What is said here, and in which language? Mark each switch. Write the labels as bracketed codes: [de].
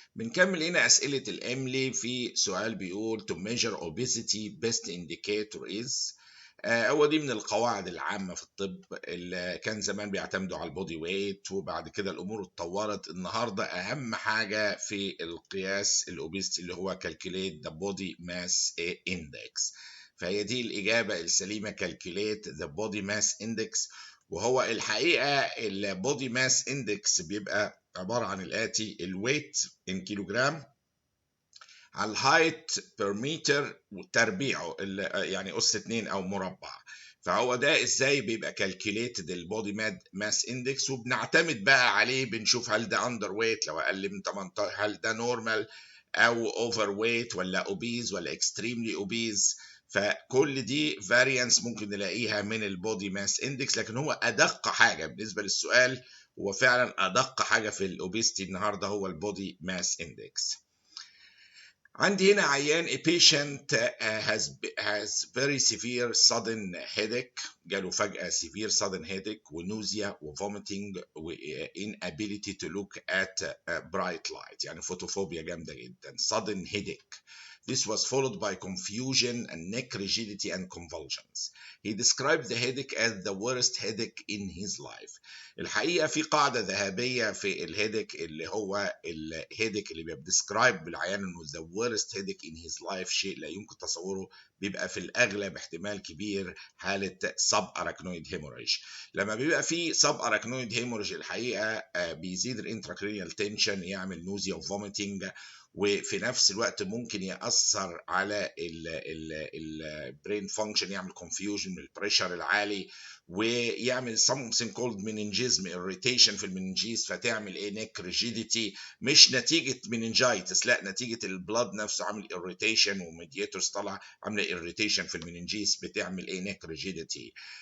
[ar] بنكمل هنا اسئله الاملي. في سؤال بيقول [en] to measure obesity best indicator is [ar] هو دي من القواعد العامه في الطب اللي كان زمان بيعتمدوا على البودي ويت، وبعد كده الامور اتطورت. النهارده اهم حاجه في القياس الاوبيستي اللي هو [en] calculate the body mass index. [ar] فهي دي الاجابه السليمه، [en] calculate the body mass index. [ar] وهو الحقيقه البودي ماس اندكس بيبقى عباره عن الاتي: الويت ان كيلوجرام على الهايت بير متر وتربيعه يعني اس 2 او مربع. فهو ده ازاي بيبقى كالكوليتد البودي ماس اندكس، وبنعتمد بقى عليه. بنشوف هل ده اندر ويت لو اقل من 18، هل ده نورمال او اوفر ويت ولا اوبيز ولا اكستريملي اوبيز. فكل دي فاريانس ممكن نلاقيها من البودي ماس اندكس، لكن هو ادق حاجه بالنسبه للسؤال. هو فعلا ادق حاجه في الاوبيستي النهارده هو البودي ماس اندكس. عندي هنا عيان [en] a patient has very severe sudden headache. [ar] جاله فجأة [en] severe sudden headache ونوزيا وvomiting و inability to look at bright light، [ar] يعني فوتوفوبيا جامدة جدا. [en] sudden headache. This was followed by confusion and neck rigidity and convulsions. He described the headache as the worst headache in his life. [ar] الحقيقة في قاعدة ذهبية في الهيدك، اللي هو الهيدك اللي بيبقى describe بالعيان انه [en] the worst headache in his life، [ar] شيء لا يمكن تصوره. بيبقى في الأغلب احتمال كبير حالة subarachnoid hemorrhage. لما بيبقى في subarachnoid hemorrhage الحقيقة بيزيد الانتراكرينيال تنشن، يعمل نوزيا وفوميتنج، وفي نفس الوقت ممكن يأثر على البرين فانكشن، يعمل confusion من البريشر العالي، ويعمل [en] something called meningism irritation [ar] في المننجيز، فتعمل neck rigidity، مش نتيجة meningitis، لا نتيجة البلاد نفسه عامل irritation وميدياتورز طالعة عاملة irritation في المننجيز، بتعمل neck rigidity.